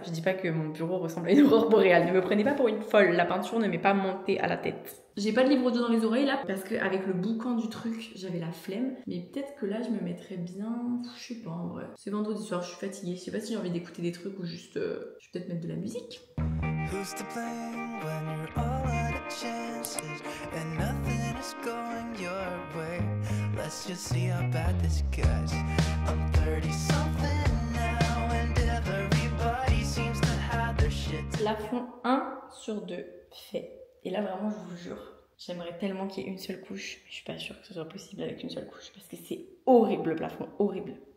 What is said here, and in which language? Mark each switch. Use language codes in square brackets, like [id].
[fr] Je dis pas que mon bureau ressemble à une aurore boréale. Ne me prenez pas pour une folle. La peinture ne m'est pas montée à la tête. J'ai pas de livre audio dans les oreilles là parce qu'avec le boucan du truc j'avais la flemme. Mais peut-être que là je me mettrais bien. Je sais pas en vrai. C'est vendredi soir, je suis fatiguée. Je sais pas si j'ai envie d'écouter des trucs ou juste. Je vais peut-être mettre de la musique. [en] Who's to blame when you're all out of chances and nothing is going your way? Let's just see how bad this gets. I'm 30 something now and everybody seems to have their shit. [fr] Plafond 1 sur 2 fait. Et là vraiment je vous jure, j'aimerais tellement qu'il y ait une seule couche, mais je suis pas sûre que ce soit possible avec une seule couche parce que c'est horrible le plafond, horrible.